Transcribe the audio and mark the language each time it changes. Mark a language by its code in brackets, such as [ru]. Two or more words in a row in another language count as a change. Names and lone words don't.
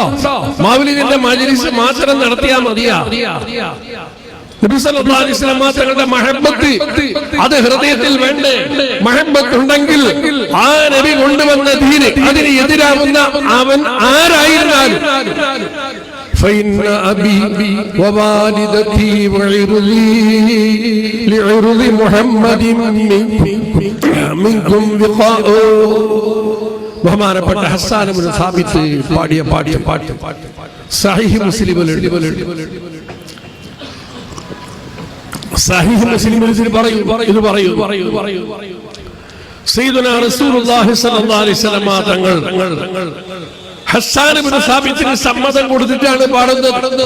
[ml] മൗലിദിന്റെ മജ്‌ലിസ് മാത്രം നടത്തിയാൽ മതിയാ? നബി [ar] صلى الله عليه وسلم [ml] തങ്ങളുടെ മഹബത്ത് അത് ഹൃദയത്തിൽ വേണ്ടേ? മഹബത്ത് ഉണ്ടെങ്കിൽ ആ നബി കൊണ്ടുവന്ന ദീന് അതിന് എതിരാവുന്ന അവൻ ആരായിരുന്നാലും [ar] فإن أبي ووالدتي وعرضي لعرض محمد منكم وقاء. [ml] ബഹുമാനപ്പെട്ട ഹസ്സാൻ ഇബ്നു സാബിത്ത് പാടിയ പാട്ട് സഹീഹ് മുസ്ലിമിൽ പറയൂ. [ar] سيدنا رسول الله صلى الله عليه وسلم [ml] തങ്ങൾ ഹസ്സാൻ ഇബ്നു സാബിത്തിന് സമ്മതം കൊടുത്തിട്ടാണ് പാടുന്നത്.